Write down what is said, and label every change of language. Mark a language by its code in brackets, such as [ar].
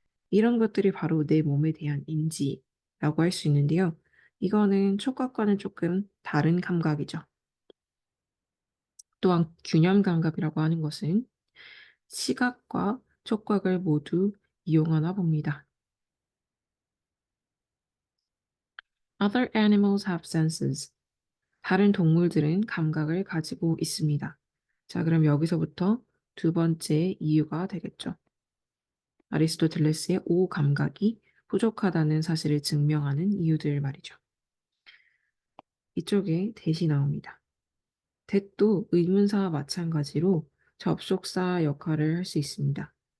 [ko] 이런 것들이 바로 내 몸에 대한 인지라고 할 수 있는데요. 이거는 촉각과는 조금 다른 감각이죠. 또한 균형 감각이라고 하는 것은 시각과 촉각을 모두 이용하나 봅니다. [en] Other animals have senses. [ko] 다른 동물들은 감각을 가지고 있습니다. 자, 그럼 여기서부터 두 번째 이유가 되겠죠. 아리스토텔레스의 오 감각이 부족하다는 사실을 증명하는 이유들 말이죠. 이쪽에 대시 나옵니다. that도 의문사와 마찬가지로 접속사 역할을 할 수 있습니다.